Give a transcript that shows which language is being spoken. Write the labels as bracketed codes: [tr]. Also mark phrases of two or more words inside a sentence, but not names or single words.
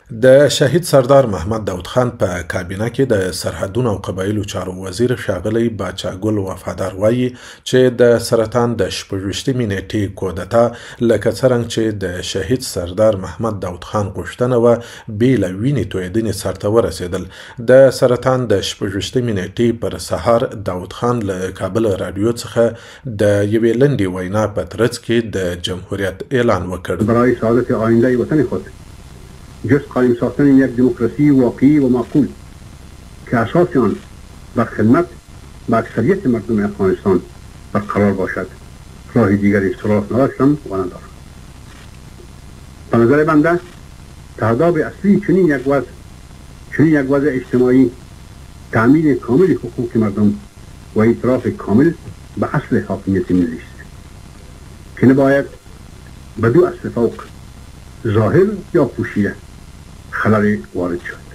[ps] د شهید سردار محمد داود خان په کابینه کې د سرحدونو او قبایلو چارو وزیر ښاغلی باچا ګل وفادار وایي چې د سرطان د 26 نیټې کودتا لکه څرنګه چې د شهید سردار محمد داود خان غوښتنه وه بې له وینې تویېدنې سرته ورسېدل د سرطان د 26 نیټې پر سهار داود خان له کابل رادیو څخه د یوې لنډې وینا په ترڅ کې د جمهوریت اعلان وکړ [fa] برای سعادت آینده وطن خود جز قائم ساختن یک دموکراسی واقعی و معقول که اساس آن بر خدمت به اکثریت مردم افغانستان برقرار باشد راه دیگری سراغ نداشتم و ندارم. به نظر بنده تهداب اصلی چنین یک وضع اجتماعی تأمین کامل حقوق مردم و اعتراف کامل به اصل حاکمیت ملی است که نباید به دو اصل فوق ظاهر یا پوشیده خلل وارد شد.